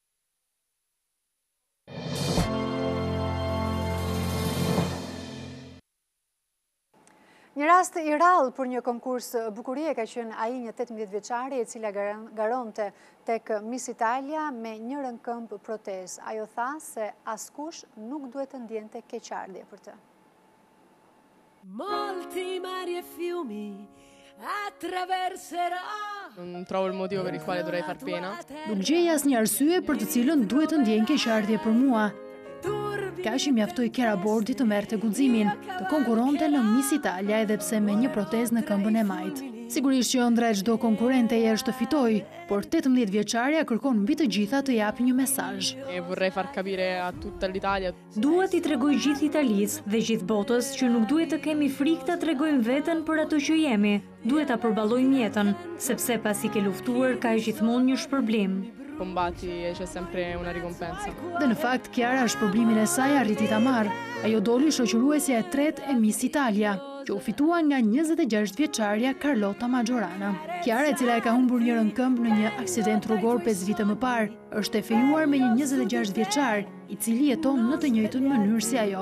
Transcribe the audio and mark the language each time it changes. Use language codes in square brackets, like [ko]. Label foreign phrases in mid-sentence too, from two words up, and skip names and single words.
[sq] Një rast i rrallë për një konkurs bukurie ka qenë ai një 18 vjeçare e cila garonte tek Miss Italia me një rënkëmb protezë. Ajo tha se askush nuk duhet të ndjente keqardhje për të. [it] Molti mari e fiumi attraverserò. Non trovo il motivo per il quale dovrei far pena. [sq] Nuk gjej asnjë arsye për të cilën duhet të ndjen keqardhje për mua. Kashi mjaftoi Kera Bordi të merrte guximin, të konkuronte në Miss Italia edhe pse me një protezë në këmbën e majt. Sigurisht që ëndra e çdo konkurrente është të fitojë, por 18 vjeçaria kërkon mbi të gjitha të japë një mesazh. [it] Vorrei far capire a tutta l'Italia. [sq] Dua t'i tregoj gjithë Italisë dhe gjithë botës që nuk duhet të kemi frikë ta tregojmë veten për ato që jemi. Duhet ta përballojmë jetën, sepse pasi ke luftuar ka gjithmonë një shpërblim. [it] Combatti e c'è sempre una ricompensa. [sq] Dhe në fakt, Chiara shpërblimin e saj arriti ta marrë. Ajo doli shoqëruesja e tretë e Miss Italia, që u fitua nga 26 vjeçaria Carlotta Maggiorana. Chiara, e cila e ka humbur një rënkëmb në një aksident rrugor 5 vite më parë, është e fejuar me një 26 vjeçar, i cili jeton në të njëjtën mënyrë si ajo.